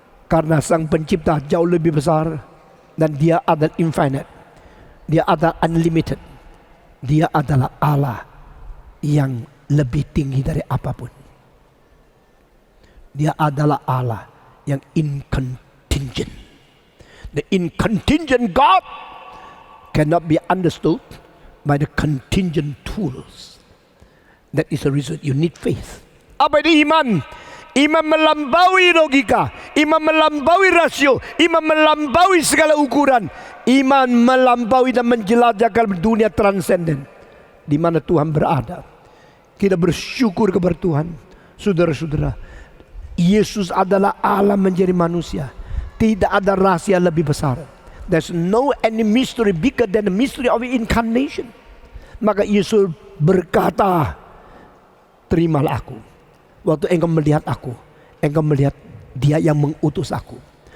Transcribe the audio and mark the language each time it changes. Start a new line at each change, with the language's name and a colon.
Indonesian: Karena sang pencipta jauh lebih besar dan Dia adalah infinite. Dia adalah unlimited. Dia adalah Allah yang lebih tinggi dari apapun. Dia adalah Allah yang incontingent.
English: The incontingent God cannot be understood by the contingent tools. That is the reason you need faith.
Indonesian: Apa itu iman? Iman melampaui logika, iman melampaui rasio, iman melampaui segala ukuran. Iman melampaui dan menjelajahkan dunia transenden di mana Tuhan berada. Kita bersyukur kepada Tuhan. Saudara-saudara, Yesus adalah Allah menjadi manusia. Tidak ada rahasia lebih besar.
English: There's no any mystery bigger than the mystery of incarnation.
Indonesian: Maka Yesus berkata, terimalah aku. Waktu engkau melihat aku, engkau melihat Dia yang mengutus aku.